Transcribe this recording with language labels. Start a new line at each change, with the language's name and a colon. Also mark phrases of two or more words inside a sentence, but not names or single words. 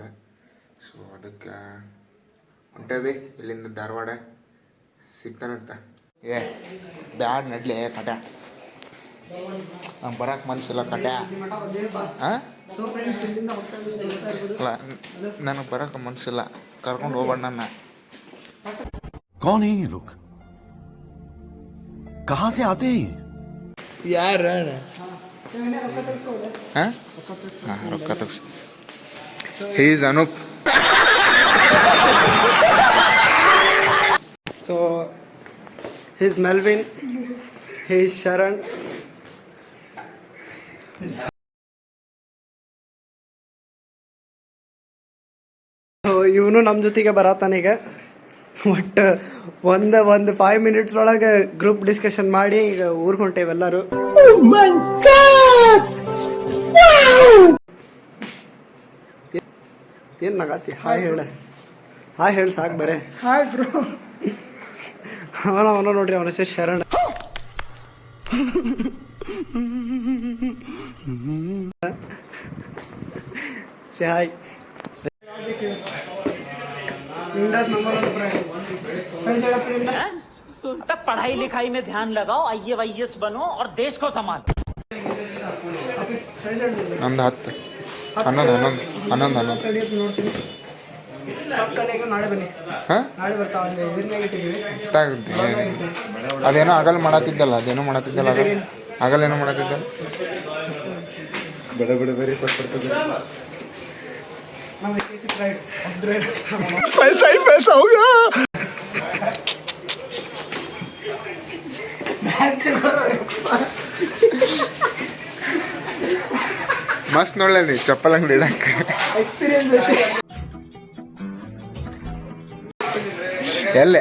Kannada: ಸೊ ಅದಕ್ಕೆ ಹೊಂಟೇವಿ ಇಲ್ಲಿಂದ ಧಾರವಾಡ. ಸಿಗ್ತಾನಂತ. ಬ್ಯಾಡ್ ನಡ್ಲಿ ಕಟ, ನಂಗೆ ಬರೋಕೆ ಮನಸ್ಸಿಲ್ಲ ಕಟ. ಹಾಂ ಅಲ್ಲ, ನನಗೆ ಬರೋಕೆ ಮನಸ್ಸಿಲ್ಲ, ಕರ್ಕೊಂಡು ಹೋಗ್ಬೇಡ ನನ್ನ.
Hindi: कौन है ये लोग? कहाँ से आते हैं? यार
Kannada: ಹಾಂ ಹಾಂ, ರೊಕ್ಕ ತಗ್ಸಿ.
English: He is Anoop. So he's Melvin, he's Sharan.
Kannada: So ಇವನು ನಮ್ಮ ಜೊತೆಗೆ ಬರತ್ತಾನೀಗ. ಬಟ್ ಒಂದು 5 minutes ಒಳಗೆ
English: group discussion
Kannada: ಮಾಡಿ ಈಗ ಊರಿಗೆ ಹೊಂಟೇವೆ ಎಲ್ಲರೂ. ಏನು ನಗಾತಿ? ಹಾಯ್ ಹೇಳ, ಹಾಯ್ ಹೇಳಿ ಸಾಕು ಬರೇ.
English: hi bro.
Kannada: ಅವನ ನೋಡ್ರಿ, ಅವನ ಹೆಸರು ಶರಣ್. ಹಾಯ್.
Hindi: पढ़ाई लिखाई में ध्यान लगाओ, IAS बनो और देश को संभालो.
Kannada: ನಮ್ದು 10 11 ನೋಡ್ತೀನಿ. ನಾಳೆ ಬನ್ನಿ. ಹಾಂ ನಾಳೆ ಬರ್ತಾವ. ಇಟ್ಟಿದ್ದೀವಿ. ಅದೇನೋ ಆಗಲ್ ಮಾಡತ್ತಿದ್ದಲ್ಲ, ಆಗಲ್ ಏನೋ ಮಾಡತ್ತಿದ್ದಲ್ಲ.
Hindi: बड़े बड़े वेरी पड़ते पैसा ही पैसा होगा.
Kannada: ಮಸ್ತ್ ನೋಡ್ಲಿ ಚಪ್ಪಲ್ ಅಂಗಡಿ ಇಡಕ್ಕೆ. ಎಲ್ಲೇ?